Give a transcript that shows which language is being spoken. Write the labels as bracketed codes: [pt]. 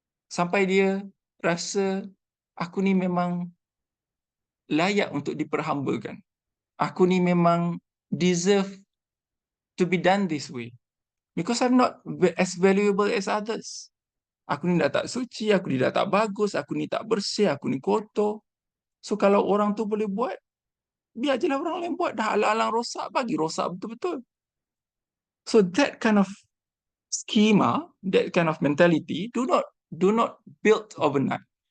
[ms] Sampai dia rasa aku ni memang layak untuk diperhambakan. Aku ni memang deserve [en] to be done this way. Because I'm not as valuable as others. [ms] Aku ni dah tak suci, aku ni dah tak bagus, aku ni tak bersih, aku ni kotor. So kalau orang tu boleh buat, biar je lah orang lain buat. Dah alang-alang rosak, bagi rosak betul-betul. [en] So that kind of schema, that kind of mentality, do not build overnight.